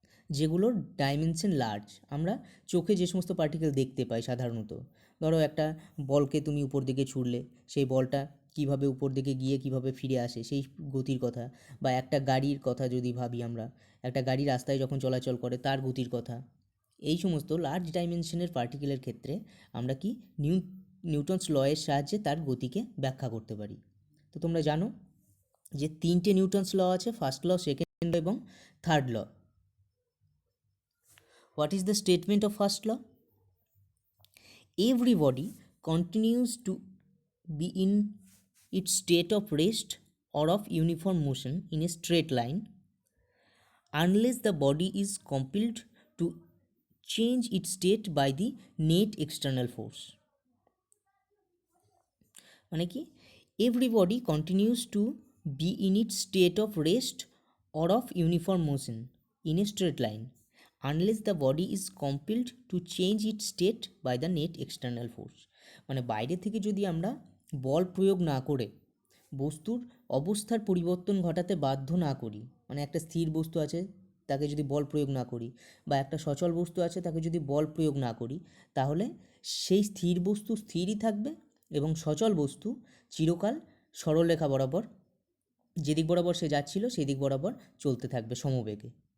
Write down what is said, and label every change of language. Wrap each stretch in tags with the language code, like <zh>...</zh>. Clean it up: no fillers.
<bn>যেগুলোর dimension large. আমরা চোখে যে সমস্ত পার্টিকেল দেখতে পাই সাধারণত, ধরো একটা বলকে তুমি উপর দিকে ছুড়লে সেই বলটা কিভাবে উপর দিকে গিয়ে কিভাবে ফিরে আসে সেই গতির কথা, বা একটা গাড়ির কথা যদি ভাবি, আমরা একটা গাড়ি রাস্তায় যখন চলাচল করে তার গতির কথা, এই সমস্ত লার্জ ডাইমেনশনের পার্টিকেলের ক্ষেত্রে আমরা কি নিউটনস ল এর সাহায্যে তার গতিকে ব্যাখ্যা করতে পারি। তো তোমরা জানো যে তিনটে নিউটনস ল আছে, ফার্স্ট ল, সেকেন্ড ল এবং third law.</bn> <en>What is the statement of first law? Every body continues to be in its state of rest or of uniform motion in a straight line unless the body is compelled to change its state by the net external force.</en> <bn>মানে কি?</bn> <en>Everybody continues to be in its state of rest or of uniform motion in a straight line unless the body is compelled to change its state by the net external force.</en> <bn>মানে বাইরে থেকে যদি আমরা বল প্রয়োগ না করে বস্তুর অবস্থার পরিবর্তন ঘটাতে বাধ্য না করি, মানে একটা স্থির বস্তু আছে তাকে যদি বল প্রয়োগ না করি, বা একটা সচল বস্তু আছে তাকে যদি বল প্রয়োগ না করি, তাহলে সেই স্থির বস্তু স্থিরই থাকবে এবং সচল বস্তু চিরকাল সরলরেখা বরাবর, যেদিক বরাবর সে যাচ্ছিল সেই দিক বরাবর চলতে থাকবে সমবেগে।</bn>